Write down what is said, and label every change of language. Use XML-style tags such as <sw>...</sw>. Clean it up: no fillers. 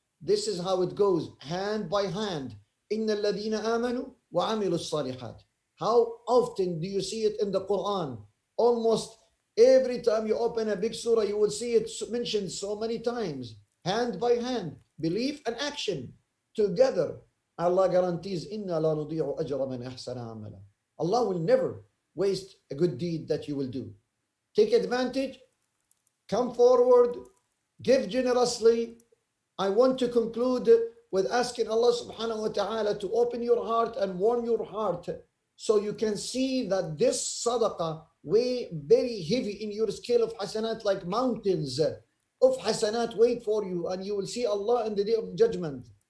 <en>This is how it goes, hand by hand.</en> <ar>إِنَّ الَّذِينَ آمَنُوا وَعَمِلُوا الصَّالِحَاتِ.</ar> <en>How often do you see it in the Quran? Almost every time you open a big surah, you will see it mentioned so many times. Hand by hand, belief and action together. Allah guarantees,</en> <ar>إِنَّا لَا نُضِيعُ أَجْرَ مَنْ أَحْسَنَ عَمَلًا.</ar> <en>Allah will never waste a good deed that you will do. Take advantage, come forward, give generously. I want to conclude with asking Allah subhanahu wa ta'ala to open your heart and warm your heart so you can see that this sadaqah weigh very heavy in your scale of hasanat, like mountains of hasanat wait for you, and you will see Allah in the day of judgment.</en>